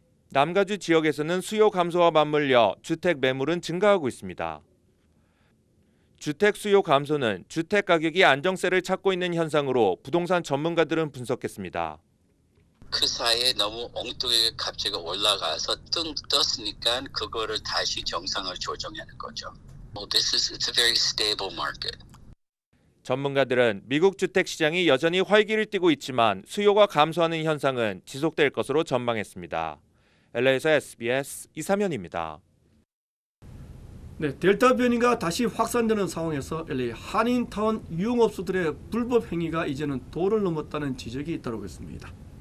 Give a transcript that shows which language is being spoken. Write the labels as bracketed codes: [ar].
[ko] 남가주 지역에서는 수요 감소와 맞물려 주택 매물은 증가하고 있습니다. 주택 수요 감소는 주택 가격이 안정세를 찾고 있는 현상으로 부동산 전문가들은 분석했습니다. 그 사이에 너무 엉뚱하게 값지가 올라가서 떴으니까 그거를 다시 정상을 조정하는 거죠. [en] It's a very stable market. [ko] 전문가들은 미국 주택 시장이 여전히 활기를 띠고 있지만 수요가 감소하는 현상은 지속될 것으로 전망했습니다. LA에서 SBS 이삼현입니다. 네, 델타 변이가 다시 확산되는 상황에서 LA 한인타운 유흥업소들의 불법 행위가 이제는 도를 넘었다는 지적이 잇따르고 있습니다.